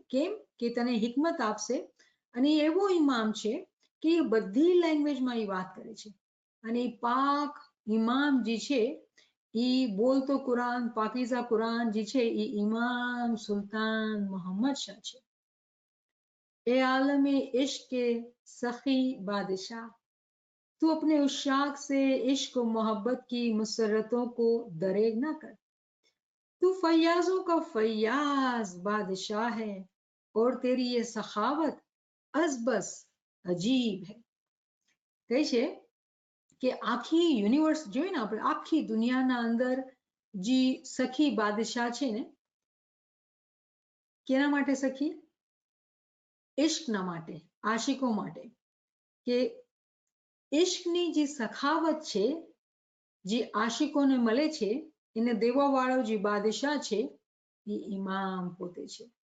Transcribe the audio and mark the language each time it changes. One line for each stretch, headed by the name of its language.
Gujarati: કેમ કે તને હિકમત આપશે, અને એવો ઇમામ છે કે એ બધી લેંગ્વેજમાં એ વાત કરે છે. અને પાક ઇમામ જે છે એ બોલતો કુરાન, પાકીઝા કુરાન જે છે એ ઇમામ સુલ્તાન મોહમ્મદ શાહ છે.
Hindi: ए आलम इश्क के सखी बादशाह, तू अपने उशाक से इश्क और मोहब्बत की मुसरतों को दरेग ना कर. तू फैयाजों का फैयाज बादशाह है और तेरी ये सखावत अजबस अजीब है.
Gujarati: કહે છે કે આખી યુનિવર્સ જોઈએ ને આપણે, આખી દુનિયાના અંદર જે સખી બાદશાહ છે ને, કેના માટે સખી? ઇશ્કના માટે, આશિકો માટે. કે ઇશ્કની જે સખાવત છે, જે આશિકોને મળે છે, એને દેવાવાળો જે બાદશાહ છે એ ઇમામ પોતે છે.